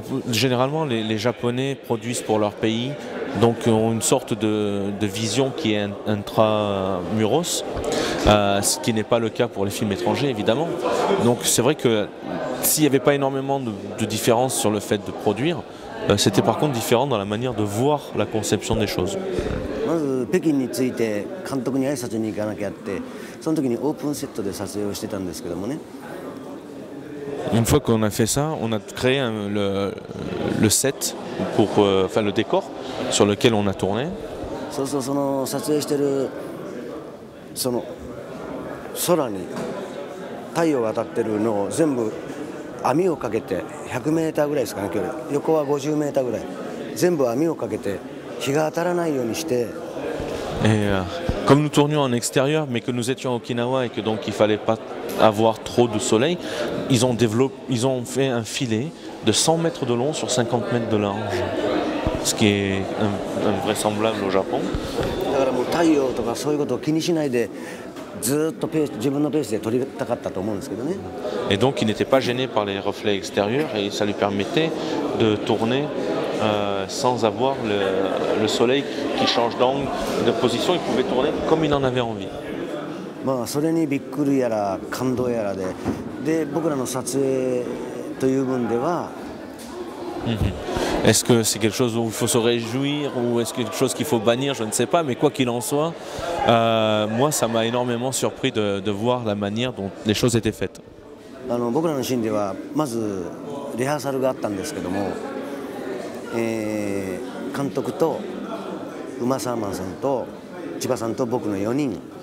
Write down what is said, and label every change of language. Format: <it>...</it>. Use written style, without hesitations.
<fr>Généralement les Japonais produisent pour leur pays, donc ont une sorte de vision qui est intramuros, ce qui n'est pas le cas pour les films étrangers évidemment. Donc c'est vrai que s'il n'y avait pas énormément de différence sur le fait de produire, c'était par contre différent dans la manière de voir la conception des choses.</fr> <ja>まず北京に着いて監督に挨拶に行かなきゃって、その時にオープンセットで撮影をしてたんですけどもね。</ja> <fr>Une fois qu'on a fait ça, on a créé le set, enfin le décor sur lequel on a tourné.</fr> <ja>そうするとその撮影してるその空に太陽が当たってるのを全部網をかけて100メーターぐらいですかね、距離横は50メーターぐらい全部網をかけて日が当たらないようにして。</ja> <fr>Et comme nous tournions en extérieur, mais que nous étions à Okinawa et que donc il fallait pas avoir trop de soleil, ils ont fait un filet de 100 mètres de long sur 50 mètres de large, ce qui est invraisemblable au Japon.</fr> <ja>だからもう太陽とかそういうことを気にしないでずっと自分のペースで撮りたかったと思うんですけどね。</ja> <fr>Et donc il n'était pas gêné par les reflets extérieurs et ça lui permettait de tourner sans avoir le soleil qui change d'angle, de position. Il pouvait tourner comme il en avait envie.</fr> <ja>それにびっくりやら感動やらで僕らの撮影という分では。</ja> <fr>Est-ce que c'est quelque chose où il faut se réjouir ou est-ce quelque chose qu'il faut bannir? Je ne sais pas, mais quoi qu'il en soit, moi ça m'a énormément surpris de voir la manière dont les choses étaient faites.</fr> <ja>僕らのシーンではまずリハーサルがあったんですけども、監督と馬沢マンさんと千葉さんと僕の4人。</ja>